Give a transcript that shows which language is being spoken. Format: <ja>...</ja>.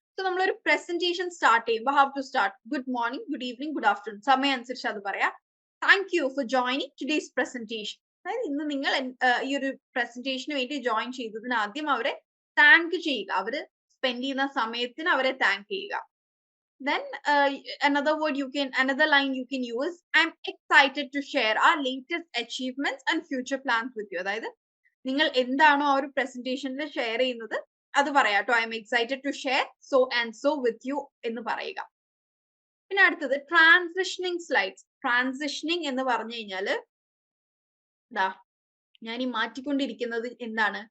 <ml>So നമ്മളൊരു presentation start ചെയ്യുമ്പോൾ</ml> <en>How to start?</en> <ml>Good morning, good evening, good afternoon, സമയം അനുസരിച്ച് അത് പറയാം.</ml> <en>Thank you for joining today's presentation.</en> <ml>അതായത് ഇന്ന് നിങ്ങൾ ഈ ഒരു പ്രസന്റേഷന് വേണ്ടി ജോയിൻ ചെയ്തതിന് ആദ്യം അവരെ താങ്ക് ചെയ്യുക. അവര് സ്പെൻഡ് ചെയ്യുന്ന സമയത്തിന് അവരെ താങ്ക് ചെയ്യുക.</ml> <en>Then another line you can use, I'm excited to share our latest achievements and future plans with you.</en> <ml>അതായത് നിങ്ങൾ എന്താണോ ആ ഒരു പ്രസന്റേഷനിൽ ഷെയർ ചെയ്യുന്നത് അത് പറയാട്ടോ.</ml> <en>I'm excited to share so and so with you</en> <ml>എന്ന് പറയുക. പിന്നെ അടുത്തത് ട്രാൻസിഷനിങ് സ്ലൈഡ്സ്. ട്രാൻസിഷനിങ് എന്ന് പറഞ്ഞു കഴിഞ്ഞാല് ഞാൻ ഈ മാറ്റിക്കൊണ്ടിരിക്കുന്നത് എന്താണ്?</ml>